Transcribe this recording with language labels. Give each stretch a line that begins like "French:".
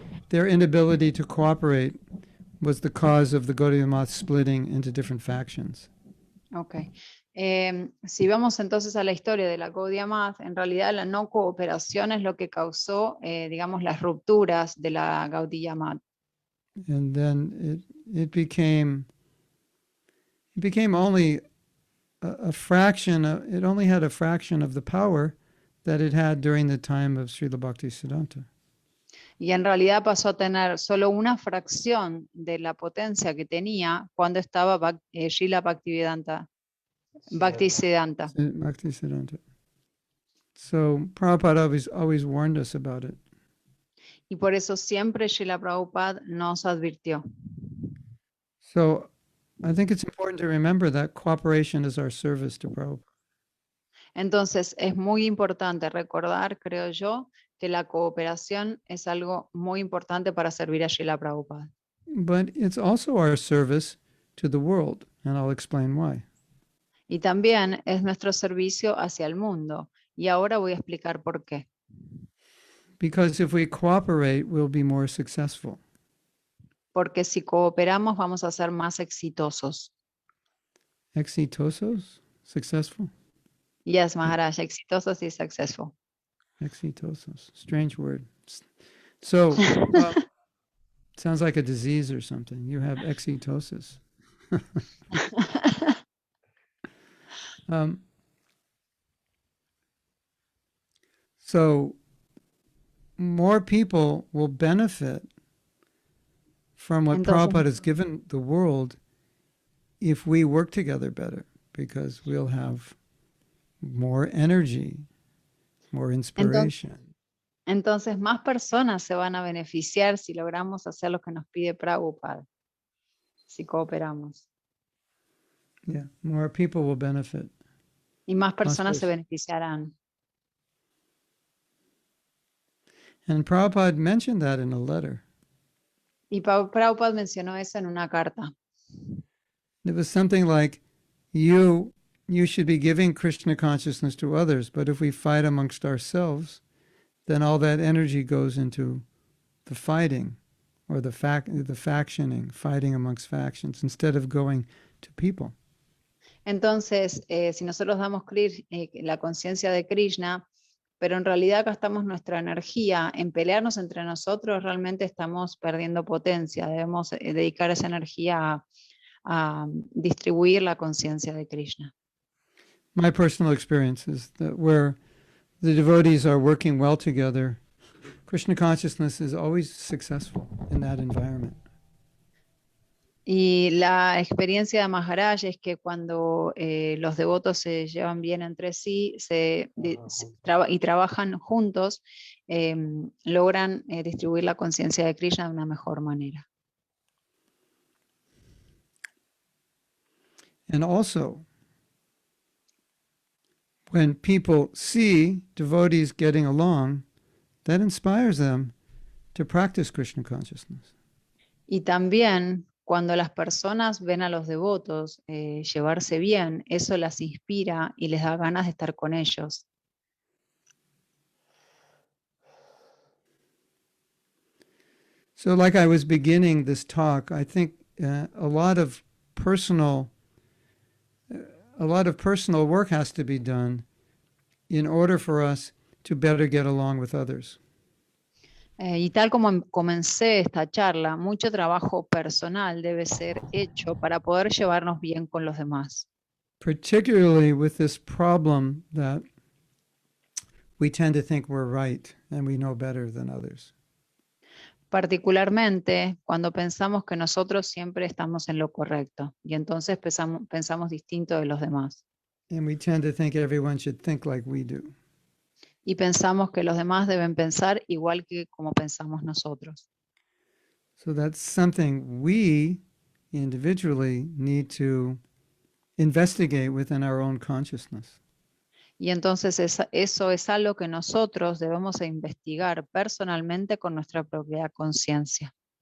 English: Their inability to cooperate was the cause of the Gaudiya Math splitting into different factions. Ok.
Spanish: Si vamos entonces a la historia de la Gaudiya Math, en realidad la no cooperación es lo que causó, digamos, las rupturas de la Gaudiya Math.
English: And then it became only a fraction. It only had a fraction of the power that it had during the time of Srila Bhaktisiddhanta.
Spanish: Y en realidad pasó a tener solo una fracción de la potencia que tenía cuando estaba Srila Bhaktisiddhanta. Bhaktisiddhanta.
English: So Prabhupada always warned us about it.
Spanish: Y por eso siempre Srila Prabhupada nos advirtió.
English: So I think it's important to remember that cooperation is our service to Prabhupada.
Spanish: Entonces es muy importante recordar, creo yo, que la cooperación es algo muy importante para servir a Srila Prabhupada.
English: But it's also our service to the world, and I'll explain why.
Spanish: Y también es nuestro servicio hacia el mundo. Y ahora voy a explicar por qué.
English: Because if we cooperate, we'll be more successful.
Spanish: Porque si cooperamos vamos a ser más exitosos. Exitosos? Successful?
English: Yes, Maharaj,
Spanish: exitosos y
English: successful. Exitosos. Strange word. So, sounds like a disease or something. You have exitosis. So, more people will benefit from what Prabhupada has given the world if we work together better, because we'll have more energy, more inspiration.
Spanish: Entonces, más personas se van a beneficiar si logramos hacer lo que nos pide Prabhupada, si cooperamos.
English: Yeah, more people will benefit.
Spanish: Y más personas se beneficiarán.
English: And Prabhupada mentioned that in a letter.
Spanish: Y Prabhupada mencionó eso en una carta.
English: It was something like, you should be giving Krishna consciousness to others, but if we fight amongst ourselves, then all that energy goes into the fighting or the factioning, fighting amongst factions, instead of going to people.
Spanish: Entonces, si nosotros damos la conciencia de Krishna, pero en realidad gastamos nuestra energía en pelearnos entre nosotros, realmente estamos perdiendo potencia. Debemos dedicar esa energía a distribuir la conciencia de Krishna.
English: My personal experience is that where the devotees are working well together, Krishna consciousness is always successful in that environment.
Spanish: Y la experiencia de Maharaj es que cuando los devotos se llevan bien entre sí y trabajan juntos, logran distribuir la conciencia de Krishna de una mejor manera.
English: And also, when people see devotees getting along, that inspires them to practice Krishna consciousness.
Spanish: Y también cuando las personas ven a los devotos llevarse bien, eso las inspira y les da ganas de estar con ellos.
English: So, like I was beginning this talk, I think a lot of personal work has to be done in order for us to better get along with others.
Spanish: Y tal como comencé esta charla, mucho trabajo personal debe ser hecho para poder llevarnos bien con los demás.
English: Particularly with this problem that we tend to think we're right and we know better than others.
Spanish: Particularmente cuando pensamos que nosotros siempre estamos en lo correcto y entonces pensamos distinto de los demás.
English: And we tend to think everyone should think like we do.
Spanish: Y pensamos que los demás deben pensar igual que como pensamos nosotros.
English: So that's something we individually need to investigate within our own consciousness.
Spanish: Y entonces eso es algo que nosotros debemos investigar personalmente con nuestra propia conciencia.